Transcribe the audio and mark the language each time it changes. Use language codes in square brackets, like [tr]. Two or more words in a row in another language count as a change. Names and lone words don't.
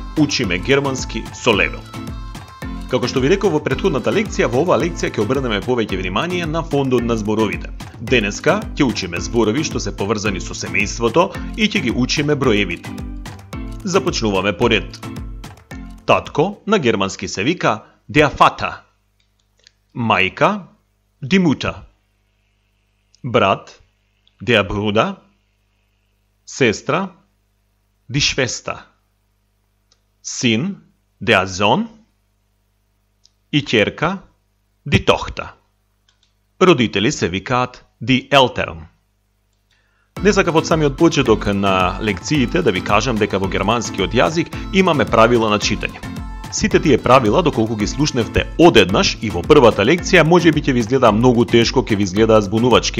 [mk] Учиме германски со левел. Како што ви реков во претходната лекција, во оваа лекција ќе обрнеме повеќе внимание на фондот на зборовите. Денеска ќе учиме зборови што се поврзани со семејството и ќе ги учиме броевите. Започнуваме по ред. Татко на германски се вика [de] der Vater. [mk] Мајка [de] die Mutter. [mk] Брат [de] der Bruder. [mk] Сестра [de] die Schwester. [mk] Син [de] der Sohn. [mk] И ќерка [de] die Tochter. [mk] Родители се викаат [de] die Eltern. [mk] Не сакав од самиот почеток на лекциите да ви кажам дека во германскиот јазик имаме правила на читање. Сите тие правила, доколку ги слушневте одеднаш и во првата лекција, можеби ќе ви изгледа многу тешко, ќе ви изгледа збунувачки.